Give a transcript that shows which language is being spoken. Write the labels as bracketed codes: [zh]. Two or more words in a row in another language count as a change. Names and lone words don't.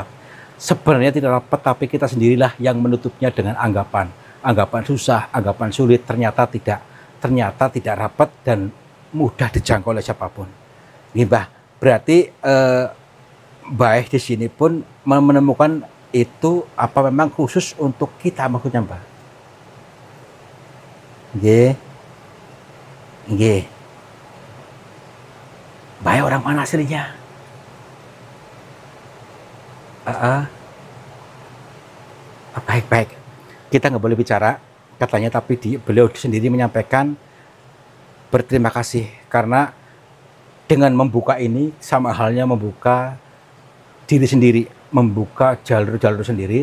[id] Sebenarnya tidak rapat, tapi kita sendirilah yang menutupnya dengan anggapan susah, anggapan sulit, ternyata tidak rapat dan mudah dijangkau oleh siapapun. Ini, Mbah, berarti Mbah di sini pun menemukan itu apa memang khusus untuk kita maksudnya, Mbah? [jv] Nggih. Nggih. [id] Mbah orang mana aslinya? Baik-baik. Kita nggak boleh bicara katanya, tapi beliau sendiri menyampaikan berterima kasih karena dengan membuka ini sama halnya membuka diri sendiri, membuka jalur-jalur sendiri.